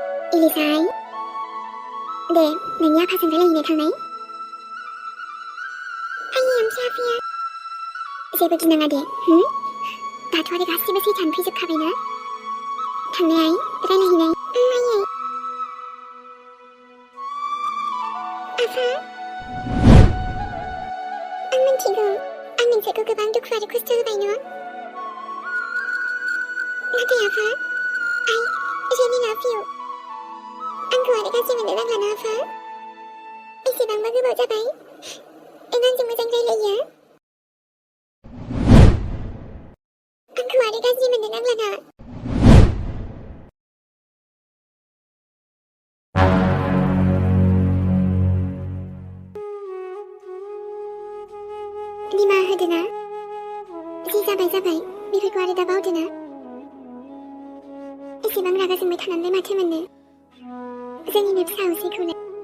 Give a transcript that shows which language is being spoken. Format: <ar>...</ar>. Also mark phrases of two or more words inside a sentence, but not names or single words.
<brx>इलिसाय दे नोंनि आफाजों रायलायहैनो थांनाय आयै ओमफ्राय आफाया जेबो गिनाङा दे दाथ' आरो गासिबो सैथानो फैजोबखाबायना थांनाय रायलायहैनाय आयै आफा आं मिन्थिगौ आं नोंसोरखौ गोबां दुखु आरो खस्थ' होबाय न' नाथाय आफा</brx> <en>I really love you</en> <brx>आंखौ आरो गाज्रि मोननो नांला ना आफा एसेबांबा गोबाव जाबाय नों आंजों मोजां रायलायो आंखौ आरो गाज्रि मोननो नांला ना निमाहा होदो ना जि जाबाय बेफोरखौ आरो दा बावदो ना एसेबां रागा जोंबाय थानानैलाय माथो मोननो जोंनिनो फिसा असेखौलाय</brx>